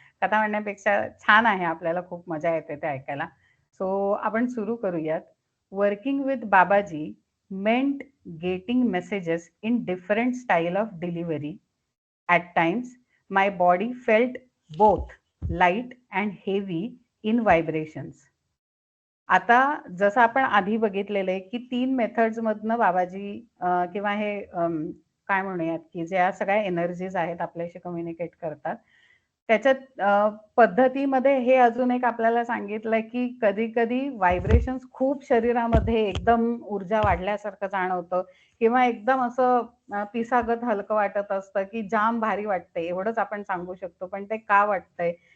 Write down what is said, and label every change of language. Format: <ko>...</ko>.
<mr>कथा म्हणण्यापेक्षा छान आहे, आपल्याला खूप मजा येते ते ऐकायला. सो आपण सुरू करूयात. Working with Babaji</mr> <en>meant getting messages in different style of delivery. At times, my body felt both light and heavy in vibrations.</en> <mr>आता जसं आपण आधी बघितलेलं आहे, की 3 मेथड्स मधनं बाबाजी किंवा हे काय म्हणूयात, की ज्या सगळ्या एनर्जीज आहेत आपल्याशी कम्युनिकेट करतात. त्याच्यात पद्धतीमध्ये हे अजून एक आपल्याला सांगितलंय, की कधी-कधी व्हायब्रेशन्स खूप शरीरामध्ये एकदम ऊर्जा वाढल्यासारखं जाणवतं किंवा एकदम असं पिसागत हलकं वाटत असतं, की जाम भारी वाटतंय एवढंच आपण सांगू शकतो. पण ते का वाटतंय?</mr>